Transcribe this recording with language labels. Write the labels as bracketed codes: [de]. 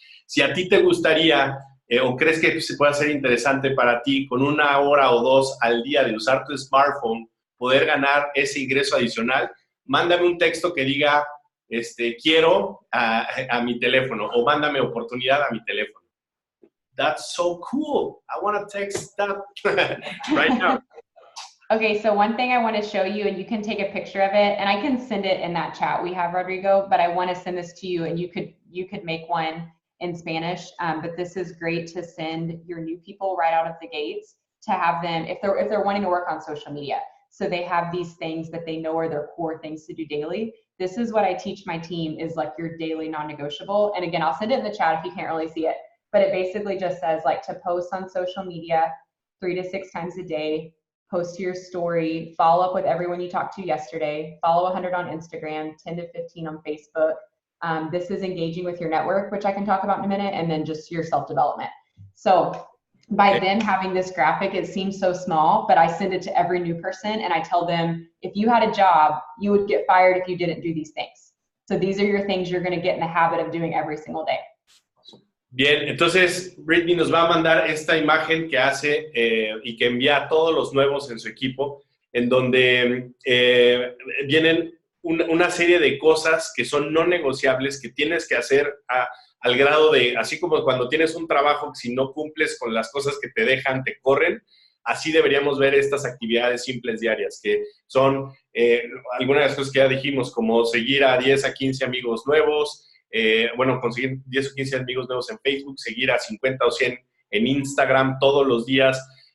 [es] Si a ti te gustaría o crees que se puede ser interesante para ti con 1 hora o 2 al día de usar tu smartphone, poder ganar ese ingreso adicional, mándame un texto que diga, quiero a mi teléfono o mándame oportunidad a mi teléfono. [en] That's so cool. I want to text that right now. Okay, so one thing I want to show you, and you can take a picture of it, and I can send it in that chat we have, Rodrigo, but I want to send this to you, and you could make one in Spanish, but this is great to send your new people right out of the gates to have them, if they're wanting to work on social media. So they have these things that they know are their core things to do daily. This is what I teach my team is like your daily non-negotiable. And again, I'll send it in the chat if you can't really see it, but it basically just says like to post on social media 3 to 6 times a day, post to your story, follow up with everyone you talked to yesterday, follow 100 on Instagram, 10 to 15 on Facebook. This is engaging with your network, which I can talk about in a minute, and then just your self-development. So by them having this graphic, it seems so small, but I send it to every new person and I tell them, if you had a job, you would get fired if you didn't do these things. So these are your things you're going to get in the habit of doing every single day. [es] Bien, entonces Brittany nos va a mandar esta imagen que hace y que envía a todos los nuevos en su equipo, en donde vienen una serie de cosas que son no negociables que tienes que hacer al grado de, así como cuando tienes un trabajo, si no cumples con las cosas que te dejan, te corren, así deberíamos ver estas actividades simples diarias, que son algunas de las cosas que ya dijimos, como seguir a 10 a 15 amigos nuevos, conseguir 10 o 15 amigos nuevos en Facebook, seguir a 50 o 100 en Instagram todos los días,